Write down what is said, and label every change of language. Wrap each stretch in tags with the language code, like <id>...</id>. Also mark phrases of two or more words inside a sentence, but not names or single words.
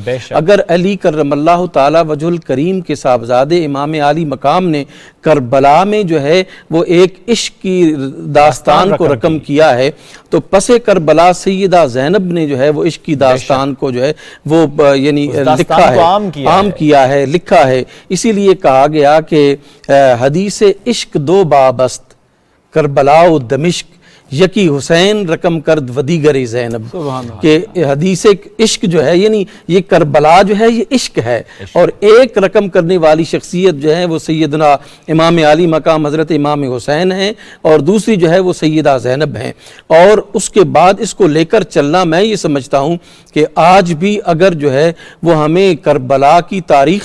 <ur>اگر علی</ur> <ar>کرم اللہ تعالی وجہ الکریم</ar> <ur>کے صاحبزادے امام عالی مقام نے کربلا میں جو ہے وہ ایک عشق کی داستان کو رقم کیا ہے، تو پس کربلا سیدہ زینب نے جو ہے وہ عشق کی داستان کو جو ہے وہ یعنی لکھا ہے، عام کیا ہے، لکھا ہے۔ اسی لیے کہا گیا کہ</ur> <fa>حدیث عشق دو باب است، کربلا و دمشق یکی حسین رقم کرد ودیگر زینب،</fa> <ur>کہ حدیث عشق جو ہے یعنی یہ کربلا جو ہے یہ عشق ہے، اور ایک رقم کرنے والی شخصیت جو ہے وہ سیدنا امام عالی مقام حضرت امام حسین ہیں، اور دوسری جو ہے وہ سیدہ زینب ہیں۔ اور اس کے بعد اس کو لے کر چلنا، میں یہ سمجھتا ہوں کہ آج بھی اگر جو ہے وہ ہمیں کربلا کی تاریخ</ur>